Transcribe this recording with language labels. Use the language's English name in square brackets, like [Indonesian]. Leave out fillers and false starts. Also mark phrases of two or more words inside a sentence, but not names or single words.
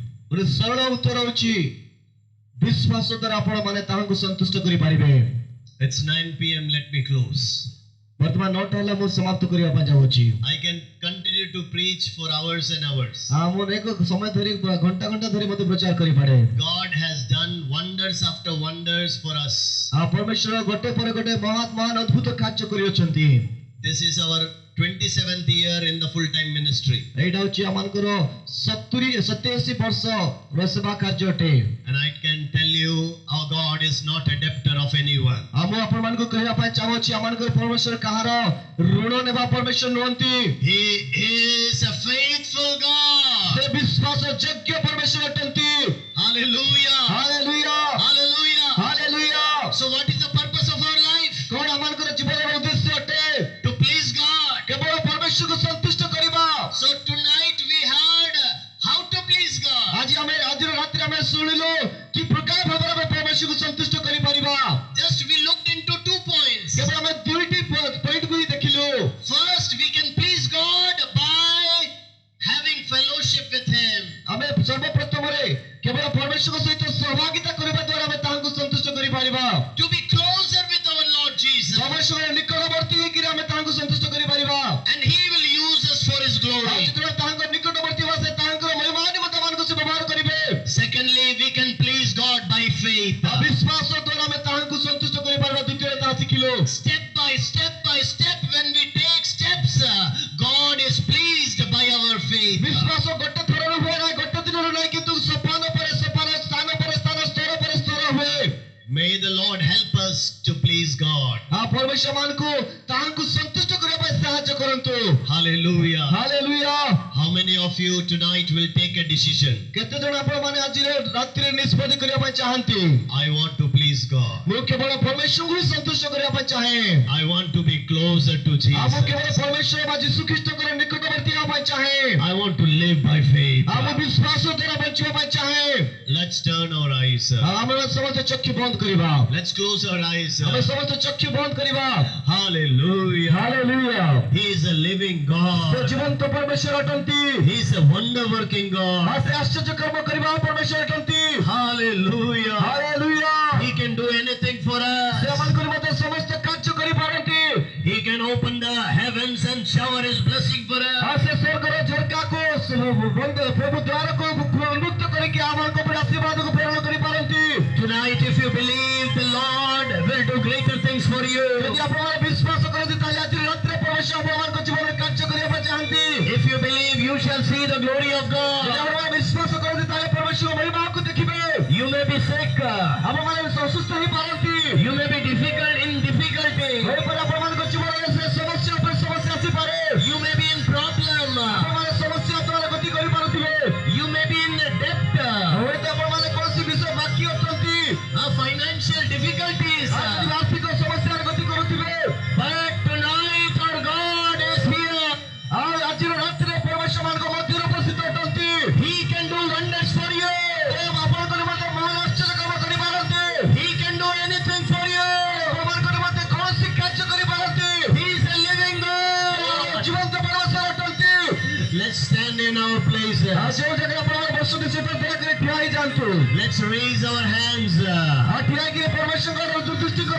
[Odia] ଗୋଟେ ସରଳ ଉତ୍ତର ହେଉଛି ବିଶ୍ୱାସ ଦ୍ୱାରା ଆପଣ ମାନେ ତାହାଙ୍କୁ ସନ୍ତୁଷ୍ଟ କରିପାରିବେ। [English] It's 9 p.m. Let me close. [Odia] ବର୍ତ୍ତମାନ 9ଟା ହେଲା, ମୁଁ ସମାପ୍ତ କରିବା ପାଇଁ ଯାଉଛି। [English] I can continue to preach for hours and hours. [Odia] ମୁଁ ଏକ ସମୟ ଧରି ଘଣ୍ଟା ଘଣ୍ଟା ଧରି ମଧ୍ୟ ପ୍ରଚାର କରିପାରେ। [English] God has done wonders after wonders for us. [Odia] ପରମେଶ୍ୱର ଗୋଟେ ପରେ ଗୋଟେ ମହାନ ମହାନ ଅଦ୍ଭୁତ କାର୍ଯ୍ୟ କରିଅଛନ୍ତି। [English] This is our 27th year in the full-time ministry. [Odia] ଏଇଟା ହେଉଛି ଆମଙ୍କର 87 ବର୍ଷର ସେବା କାର୍ଯ୍ୟ ଅଟେ। [English] And I can tell you our God is not a debtor of anyone. [Odia] ମୁଁ ଆପଣମାନଙ୍କୁ କହିବା ପାଇଁ ଚାହୁଁଛି ଆମଙ୍କର ପରମେଶ୍ୱର କାହାର ଋଣ ନେବା ପରମେଶ୍ୱର ନୁହନ୍ତି। [English] He is a faithful God. [Odia] ସେ ବିଶ୍ୱାସ ଯୋଗ୍ୟ ପରମେଶ୍ୱର ଅଟନ୍ତି। [English] Hallelujah. [Odia] ହାଲେଲୁୟା [English] Hallelujah. [Odia] ହାଲେଲୁୟା। [English] So what is the purpose of our life? [Odia] କଣ ଆମଙ୍କର ଜୀବନର ଉଦ୍ଦେଶ୍ୟ ଅଟେ? [English] To please God. [Odia] କେବଳ ପରମେଶ୍ୱରକୁ ସନ୍ତୁଷ୍ଟ କରିବା। [English] So tonight we heard how to please God. [Odia] ଆଜିର ରାତିରେ ଆମେ ଶୁଣିଲୁ କି ପ୍ରକାର ଭାବରେ ଆମେ ପରମେଶ୍ୱରକୁ ସନ୍ତୁଷ୍ଟ କରିପାରିବା। [English] Just we looked into 2 points. [Odia] କେବଳ ଆମେ ଦୁଇଟି ପଏଣ୍ଟକୁ ହିଁ ଦେଖିଲୁ। [English] First, we can please God by having fellowship with Him. [Odia] ଆମେ ସର୍ବପ୍ରଥମରେ କେବଳ ପରମେଶ୍ୱରଙ୍କ ସହିତ ସହଭାଗିତା କରିବା ଦ୍ୱାରା ଆମେ ତାହାଙ୍କୁ ସନ୍ତୁଷ୍ଟ କରିପାରିବା। [English] To be closer with our Lord Jesus. [Odia] ପରମେଶ୍ୱର ନିକଟବର୍ତ୍ତୀ ହେଇକିରି ଆମେ ତାହାଙ୍କୁ ସନ୍ତୁଷ୍ଟ କରିପାରିବା। [English] And He will use us for His [Odia] ଆଉ [English] glory. [Odia] ଯେତେବେଳେ ତାହାଙ୍କ ନିକଟବର୍ତ୍ତୀ ହେବା, ସେ ତାହାଙ୍କର ମହିମା ନିମନ୍ତେ ଆମମାନଙ୍କୁ ସେ ବ୍ୟବହାର କରିବେ। [English] Secondly, we can please God by faith. [Odia] ବିଶ୍ୱାସ ଦ୍ୱାରା ଆମେ ତାହାଙ୍କୁ ସନ୍ତୁଷ୍ଟ କରିପାରିବା। ଦ୍ୱିତୀୟରେ ତାହା ଶିଖିଲୁ। [English] Step by step, when we take steps, God is pleased by our faith. [Odia] ବିଶ୍ୱାସ ଗୋଟେ ଥରରେ ହୁଏ ନାହିଁ, ଗୋଟେ ଦିନରେ ନାହିଁ, କିନ୍ତୁ ସୋପାନ ପରେ ସୋପାନ, ସ୍ଥାନ ପରେ ସ୍ଥାନ, ସ୍ତର ପରେ ସ୍ତର ହୁଏ। [English] May the Lord help us to please God. [Odia] ପରମେଶ୍ୱର ମାନଙ୍କୁ ତାହାଙ୍କୁ ସନ୍ତୁଷ୍ଟ କରିବା ପାଇଁ ସାହାଯ୍ୟ କରନ୍ତୁ। [English] Hallelujah. [Odia] ହାଲେଲୁୟା। [English] How many of you tonight will take a decision? [Odia] କେତେ ଜଣ ଆପଣମାନେ ଆଜିର ରାତିରେ ନିଷ୍ପତ୍ତି କରିବା ପାଇଁ ଚାହାନ୍ତି? [English] I want to please God. [Odia] ମୁଁ କେବଳ ପରମେଶ୍ୱରଙ୍କୁ ହିଁ ସନ୍ତୁଷ୍ଟ କରିବା ପାଇଁ ଚାହେଁ। [English] I want to be closer to [Odia] ମୁଁ [English] Jesus. [Odia] କେବଳ ପରମେଶ୍ୱର ବା ଯୀଶୁ ଖ୍ରୀଷ୍ଟଙ୍କର ନିକଟବର୍ତ୍ତୀ ହେବା ପାଇଁ ଚାହେଁ। [English] I want to live by faith. [Odia] ମୁଁ ବିଶ୍ୱାସ ଦ୍ୱାରା ବଞ୍ଚିବା ପାଇଁ ଚାହେଁ। [English] Let's turn our eyes. [Odia] ଆମେ ସମସ୍ତେ ଚକ୍ଷୁ ବନ୍ଦ କରିବା। [English] Let's close our eyes. [Odia] ଆମେ ସମସ୍ତେ ଚକ୍ଷୁ ବନ୍ଦ କରିବା। [English] Hallelujah. [Odia] ହାଲେଲୁୟା। [English] He is a living [Odia] ସେ [English] God. [Odia] ଜୀବନ୍ତ ପରମେଶ୍ୱର ଅଟନ୍ତି। [English] He is a wonder working God. [Odia] ସେ ଆଶ୍ଚର୍ଯ୍ୟ କର୍ମ କରିବା ପରମେଶ୍ୱର ଅଟନ୍ତି। [English] Hallelujah. [Odia] ହାଲେଲୁୟା। [English] He can do anything for [Odia] ସେ [English] us. [Odia] ଆମମାନଙ୍କ ନିମନ୍ତେ ସମସ୍ତ କାର୍ଯ୍ୟ କରିପାରନ୍ତି। [English] He can open the heavens and shower His blessing for us. [Odia] ସେ ସ୍ୱର୍ଗର ଝରକାକୁ ପ୍ରଭୁ ଦ୍ୱାରକୁ ଉନ୍ମୁକ୍ତ କରିକି ଆମମାନଙ୍କ ଉପରେ ଆଶୀର୍ବାଦକୁ ପ୍ରେରଣ କରିପାରନ୍ତି। [English] Tonight, if you believe, the Lord will do greater things for you. [Odia] ଯଦି ଆପଣମାନେ ବିଶ୍ୱାସ କରନ୍ତି, ତାହେଲେ ଆଜି ରାତିରେ ପରମେଶ୍ୱର ଆପଣମାନଙ୍କ ଜୀବନରେ କାର୍ଯ୍ୟ କରିବା ପାଇଁ ଚାହାନ୍ତି। [English] If you believe, you shall see the glory of [Odia] ଯଦି [English] God. [Odia] ଆପଣମାନେ ବିଶ୍ୱାସ କରନ୍ତି, ତାହେଲେ ପରମେଶ୍ୱର ମହିମାକୁ ଦେଖିବେ। [English] You may be sick. [Odia] ଆପଣମାନେ ଅସୁସ୍ଥ ହେଇପାରନ୍ତି। [English] You may be difficult in difficulty. [Odia] ହୋଇପାରେ ଆପଣମାନଙ୍କ ଜୀବନରେ ସେ ସମସ୍ୟା ଉପରେ ସମସ୍ୟା ଆସିପାରେ। [English] You may be in problem. [Odia] ଆପଣମାନେ ସମସ୍ୟା ଦ୍ୱାରା ଗତି କରିପାରୁଥିବେ। [English] You may be in debt. [Odia] ହୁଏତ ଆପଣମାନେ କୌଣସି ବିଷୟ ବାକି ଅଛନ୍ତି। [English] Financial difficulties. [Odia] ଆର୍ଥିକ ସମସ୍ୟାରେ ଗତି କରୁଥିବେ। [English] But tonight our God is here. [Odia] ଆଉ ଆଜିର ରାତିରେ ପରମେଶ୍ୱର ମାନଙ୍କ ମଧ୍ୟରେ ଉପସ୍ଥିତ ଅଟନ୍ତି। [English] He can do wonders for you. [Odia] ଆପଣଙ୍କ ନିମନ୍ତେ ମହାନ ଆଶ୍ଚର୍ଯ୍ୟ କାମ କରିପାରନ୍ତି। [English] He can do anything for you. [Odia] ଆପଣଙ୍କ ନିମନ୍ତେ କୌଣସି କାର୍ଯ୍ୟ କରିପାରନ୍ତି। [English] He is a living God. [Odia] ଜୀବନ୍ତ ପରମେଶ୍ୱର ଅଟନ୍ତି। [English] Let's stand in our place. [Odia] ଯେଉଁ ଜାଗାରେ ଆପଣମାନେ ବସୁଛନ୍ତି, ସେଠାରେ ଦୟାକରି ଠିଆ ହେଇଯାଆନ୍ତୁ। [English] Let's raise our hands. [Odia] ଠିଆ ହେଇକି ପରମେଶ୍ୱରଙ୍କର